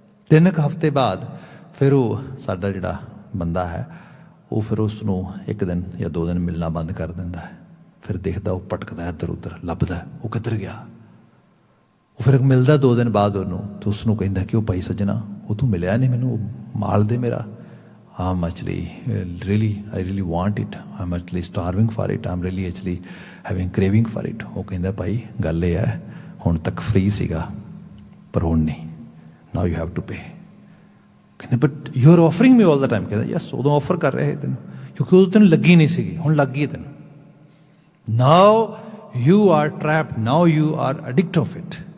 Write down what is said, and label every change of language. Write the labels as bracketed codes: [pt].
[pa] 3 ਕੁ ਹਫਤੇ ਬਾਅਦ ਫਿਰ ਉਹ ਸਾਡਾ ਜਿਹੜਾ ਬੰਦਾ ਹੈ ਉਹ ਫਿਰ ਉਸ ਨੂੰ 1 ਦਿਨ ਜਾਂ 2 ਦਿਨ ਮਿਲਣਾ ਬੰਦ ਕਰ ਦਿੰਦਾ ਹੈ। ਫਿਰ ਦੇਖਦਾ ਉਹ ਭਟਕਦਾ ਇੱਧਰ ਉੱਧਰ, ਲੱਭਦਾ ਉਹ ਕਿੱਧਰ ਗਿਆ। ਉਹ ਫਿਰ ਮਿਲਦਾ 2 ਦਿਨ ਬਾਅਦ ਉਹਨੂੰ, ਤਾਂ ਉਸ ਨੂੰ ਕਹਿੰਦਾ ਕਿ ਉਹ ਭਾਈ ਸੱਜਣਾ ਉਹ ਤੂੰ ਮਿਲਿਆ ਨਹੀਂ ਮੈਨੂੰ, ਉਹ ਮਾਲ ਦੇ ਮੇਰਾ। [en] I'm actually I really want it. I'm actually starving for it. I'm really actually having craving for it. [pa] ਉਹ ਕਹਿੰਦਾ ਭਾਈ ਗੱਲ ਇਹ ਹੈ, ਹੁਣ ਤੱਕ ਫ੍ਰੀ ਸੀਗਾ ਪਰ ਹੁਣ ਨਹੀਂ, [en] now you have to pay. [pa] ਕਹਿੰਦੇ [en] But you are offering me all the time. [pa] ਕਹਿੰਦਾ ਯੈਸ, ਉਦੋਂ ਆਫਰ ਕਰ ਰਹੇ ਤੈਨੂੰ ਕਿਉਂਕਿ ਉਦੋਂ ਤੈਨੂੰ ਲੱਗੀ ਨਹੀਂ ਸੀਗੀ, ਹੁਣ ਲੱਗ ਗਈ ਤੈਨੂੰ। [en] Now you are trapped, now you are addict of it.